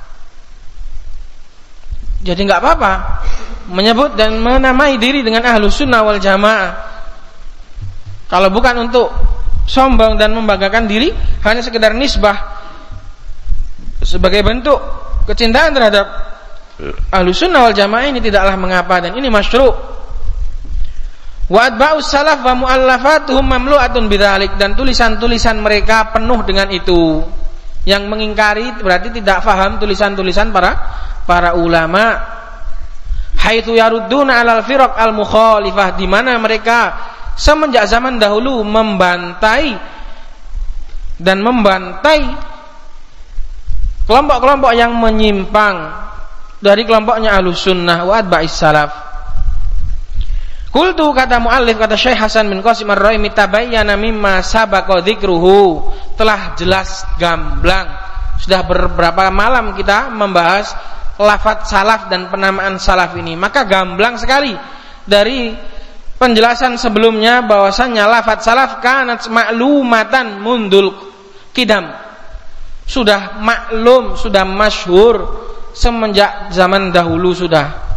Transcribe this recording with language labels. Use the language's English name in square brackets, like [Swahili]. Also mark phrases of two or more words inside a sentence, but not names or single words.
[Indonesian] Jadi enggak apa-apa menyebut dan menamai diri dengan [Arabic] أهل السنة والجماعة, [Indonesian] kalau bukan untuk sombong dan membanggakan diri, hanya sekedar nisbah sebagai bentuk kecintaan terhadap [Arabic] أهل السنة والجماعة, [Indonesian] ini tidaklah mengapa dan ini masyru'. [Arabic] وأتباع السلف ومؤلفاتهم مملوءة بذلك, [Indonesian] dan tulisan-tulisan mereka penuh dengan itu. Yang mengingkari berarti tidak faham tulisan-tulisan para ulama. [Arabic] حيث يردون على الفرق المخالفة, [Indonesian] di mana mereka semenjak zaman dahulu membantai kelompok-kelompok yang menyimpang dari kelompoknya [Arabic] أهل السنة وأتباع السلف. Qultu, [Indonesian] kata muallif, kata Syekh [Arabic] Hasan bin Qasim Ar-Raimi, تبين مما سبق ذكره, [Indonesian] telah jelas gamblang. Sudah beberapa malam kita membahas lafaz salaf dan penamaan salaf ini, maka gamblang sekali dari penjelasan sebelumnya bahwasannya lafaz salaf [Arabic] كانت معلومة منذ القدم, [Indonesian] sudah maklum, sudah masyhur semenjak zaman dahulu sudah.